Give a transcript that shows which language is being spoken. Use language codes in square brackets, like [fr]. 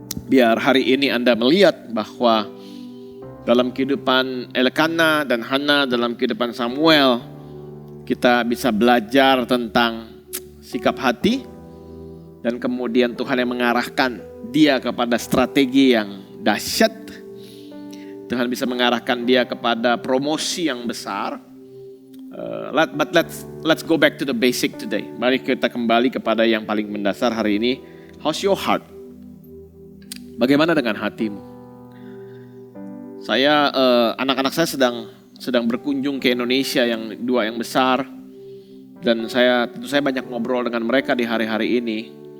[id] Biar hari ini Anda melihat bahwa dalam kehidupan Elkanah dan Hana, dalam kehidupan Samuel, kita bisa belajar tentang sikap hati. Dan kemudian Tuhan yang mengarahkan dia kepada strategi yang dahsyat. Tuhan bisa mengarahkan dia kepada promosi yang besar. [en] But let's go back to the basic today. [id] Mari kita kembali kepada yang paling mendasar hari ini. [en] How's your heart? [id] Bagaimana dengan hatimu? Saya anak-anak saya sedang berkunjung ke Indonesia yang dua yang besar. Dan tentu saya banyak ngobrol dengan mereka di hari-hari ini.